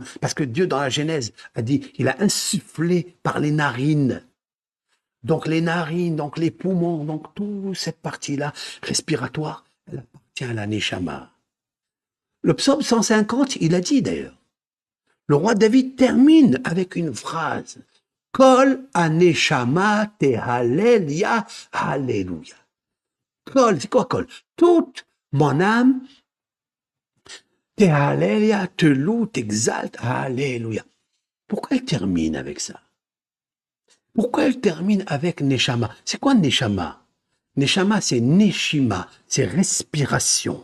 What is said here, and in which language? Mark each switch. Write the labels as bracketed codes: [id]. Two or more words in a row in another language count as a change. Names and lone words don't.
[fr] Parce que Dieu, dans la Genèse, a dit, il a insufflé par les narines. Donc les narines, donc les poumons, donc toute cette partie-là respiratoire, elle appartient à la Neshama. Le psaume 150, il a dit d'ailleurs. Le roi David termine avec une phrase. [he] כל הנשמה תהלל יה, [fr] alléluia. Kol, c'est quoi Kol? Toute mon âme te alléluia, te loue, t'exalte, alléluia. Pourquoi elle termine avec ça? Pourquoi elle termine avec Neshama? C'est quoi Neshama? Neshama, c'est Neshima, c'est respiration.